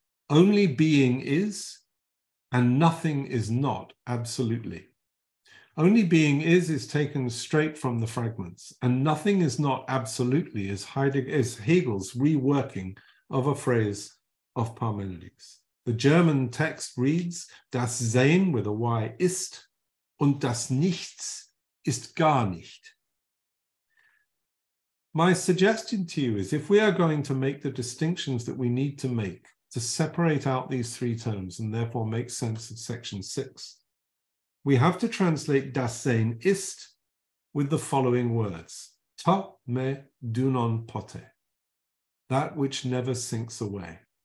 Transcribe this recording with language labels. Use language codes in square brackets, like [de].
[en] Only being is, and nothing is not absolutely. Only being is taken straight from the fragments, and nothing is not absolutely is Hegel's reworking of a phrase of Parmenides. The German text reads, [de] das Sein [en] with a Y [de] ist, und das Nichts ist gar nicht. [en] My suggestion to you is, if we are going to make the distinctions that we need to make to separate out these three terms and therefore make sense of section 6, we have to translate [de] das Sein ist [en] with the following words, [el] ta me dunon pote, [en] that which never sinks away.